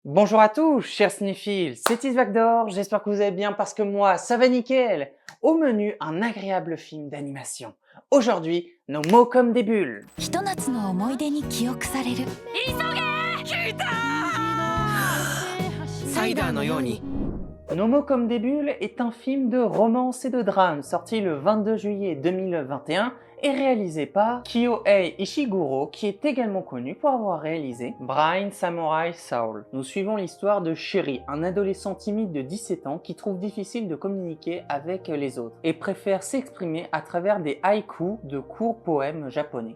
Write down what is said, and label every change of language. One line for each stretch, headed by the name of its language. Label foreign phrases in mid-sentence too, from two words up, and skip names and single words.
French: Bonjour à tous, chers cinéphiles, c'est Isvagdor, j'espère que vous allez bien parce que moi, ça va nickel. Au menu, un agréable film d'animation. Aujourd'hui, nos mots comme des bulles.
Japanese: ひと夏の思い出に記憶されるサイダーのように
French: Nos mots comme des bulles est un film de romance et de drame sorti le 22 juillet 2021 et réalisé par Kyohei Ishiguro qui est également connu pour avoir réalisé Blind Samurai Soul. Nous suivons l'histoire de Sherry, un adolescent timide de 17 ans qui trouve difficile de communiquer avec les autres et préfère s'exprimer à travers des haïkus de courts poèmes japonais.